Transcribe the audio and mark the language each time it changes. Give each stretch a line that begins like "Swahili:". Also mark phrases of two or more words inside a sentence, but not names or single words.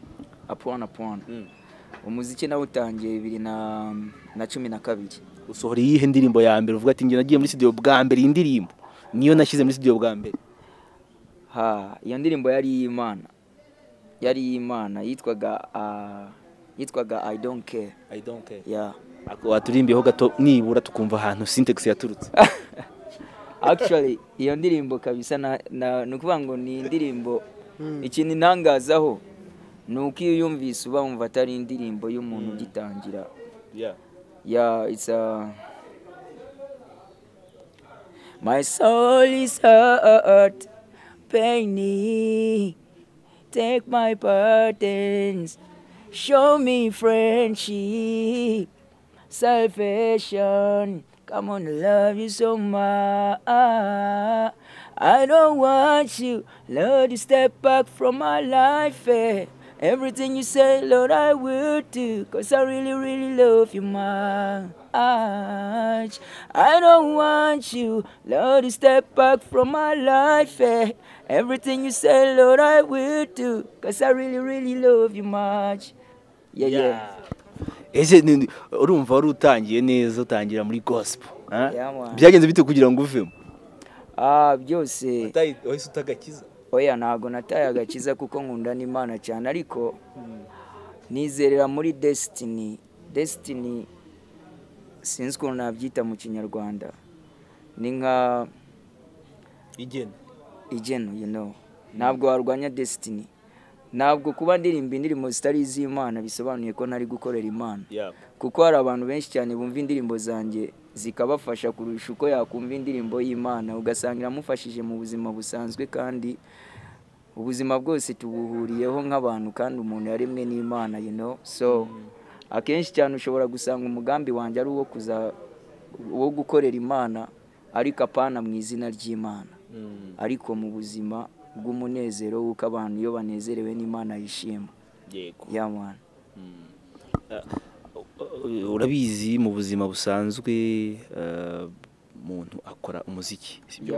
Kinyarwanda: Apwana. Umuziki nawe utangiye 2012. Usohora iyihe ndirimbo ya mbere uvuga ati ngiye nagiye muri studio bwa mbere, iyi ndirimbo niyo nashyize muri studio bwa mbere? Iyo ndirimbo yari Imana, yitwaga
English: I don't care.
Kinyarwanda: Waturimbiyeho gato nibura tukumva ahantu SINTEX yaturutse. Actually iyo ndirimbo kabisa nukuvuga ngo ni indirimbo ikintu intangazaho nuko iyo yumvise uba wumva atari indirimbo y'umuntu ugitangira.
English: My soul is hurt, pain. Take my burdens, show me friendship, salvation. Come on, I love you so much. I don't want you, Lord, to step back from my life. Everything you say, Lord, I will do, 'cause I really, really love you much. I don't want you, Lord, to step back from my life. Everything you say, Lord, I will do, 'cause I really, really love you much. Yeah.
Kinyarwanda: ese urumva wari utangiye neza utangira muri gospel
English: Yeah, man.
Kinyarwanda: byagenze bite kugira ngo uvemo Byose wahise utagakiza oya ntago nataye agakiza kuko nkunda n'Imana cyane, ariko nizerera muri destiny sinzi ukuntu nabyita mu kinyarwanda, ni nka igeno
English: you know.
Kinyarwanda: Ntabwo warwanya destiny, ntabwo kuba ndirimba indirimbo zitari iz'Imana bisobanuye ko ntari gukorera Imana. Kuko hari abantu benshi cyane bumva indirimbo zanjye zikabafasha kurusha uko yakumva indirimbo y'Imana, ugasanga iramufashije mu buzima busanzwe, kandi ubuzima bwose tubuhuriyeho nk'abantu, kandi umuntu yaremwe n'Imana,
English: you know.
Kinyarwanda: So akenshi cyane ushobora gusanga umugambi wanjye ari uwo gukorera Imana, ariko apana mu izina ry'Imana, ariko mu buzima bw'umunezero w'uko abantu iyo banezerewe n'Imana yishima. Yego.
English: Yeah, man.
Kinyarwanda: Urabizi mu buzima busanzwe umuntu akora umuziki, sibyo?